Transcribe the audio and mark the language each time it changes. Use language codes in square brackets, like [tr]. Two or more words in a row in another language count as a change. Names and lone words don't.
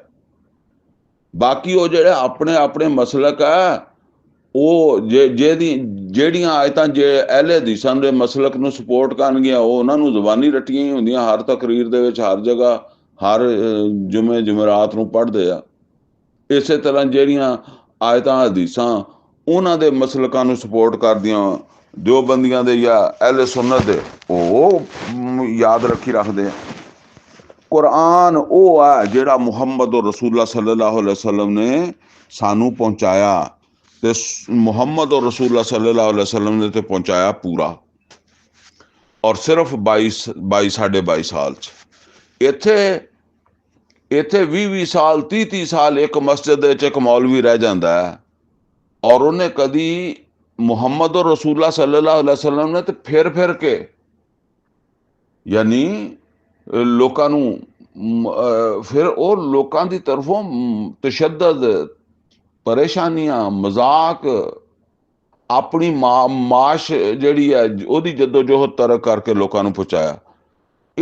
[pa] ਬਾਕੀ ਉਹ ਜਿਹੜੇ ਆਪਣੇ ਮਸਲਕ ਹੈ, ਉਹ ਜਿਹੜੀਆਂ ਆਇਤਾਂ ਜੇ ਅਹਿਲੇ ਹਦੀਸਾਂ ਦੇ ਮਸਲਕ ਨੂੰ ਸਪੋਰਟ ਕਰਨਗੀਆਂ, ਉਹ ਉਹਨਾਂ ਨੂੰ ਜ਼ੁਬਾਨੀ ਰੱਟੀਆਂ ਹੀ ਹੁੰਦੀਆਂ, ਹਰ ਤਕਰੀਰ ਦੇ ਵਿੱਚ, ਹਰ ਜਗ੍ਹਾ, ਹਰ ਜੁਮੇਰਾਤ ਨੂੰ ਪੜ੍ਹਦੇ ਆ। ਇਸੇ ਤਰ੍ਹਾਂ ਜਿਹੜੀਆਂ ਆਇਤਾਂ ਹਦੀਸਾਂ ਉਹਨਾਂ ਦੇ ਮਸਲਕਾਂ ਨੂੰ ਸਪੋਰਟ ਕਰਦੀਆਂ, ਦਿਓਬੰਦੀਆਂ ਦੇ ਜਾਂ ਅਹਿਲੇ ਸੁਨਨਤ ਦੇ, ਉਹ ਯਾਦ ਰੱਖਦੇ ਆ। ਕੁਰਾਨ ਉਹ ਹੈ ਜਿਹੜਾ ਮੁਹੰਮਦ ਰਸੂਲੁल्लाह [ar] صلى الله عليه وسلم [pa] ਨੇ ਸਾਨੂੰ ਪਹੁੰਚਾਇਆ, ਤੇ ਮੁਹੰਮਦ ਰਸੂਲੁल्लाह [ar] صلى الله عليه وسلم [pa] ਨੇ ਤੇ ਪਹੁੰਚਾਇਆ ਪੂਰਾ। ਔਰ ਸਿਰਫ 22 ਸਾਲ 'ਚ ਇੱਥੇ 20 ਸਾਲ 30 ਸਾਲ ਇੱਕ ਮਸਜਿਦ ਦੇ ਵਿੱਚ ਇੱਕ ਮੌਲਵੀ ਰਹਿ ਜਾਂਦਾ ਹੈ, ਔਰ ਉਹਨੇ ਕਦੀ ਮੁਹੰਮਦ ਰਸੂਲੁल्लाह [ar] صلى الله عليه وسلم [pa] ਨੇ ਤੇ ਫਿਰ ਕੇ ਯਾਨੀ ਲੋਕਾਂ ਨੂੰ, ਫਿਰ ਉਹ ਲੋਕਾਂ ਦੀ ਤਰਫੋਂ ਤਸ਼ੱਦਦ, ਪਰੇਸ਼ਾਨੀਆਂ, ਮਜ਼ਾਕ, ਆਪਣੀ ਮਾਸ਼ ਜਿਹੜੀ ਹੈ ਉਹਦੀ ਜਦੋਜਹਿਦ ਤਰਕ ਕਰਕੇ ਲੋਕਾਂ ਨੂੰ ਪਹੁੰਚਾਇਆ।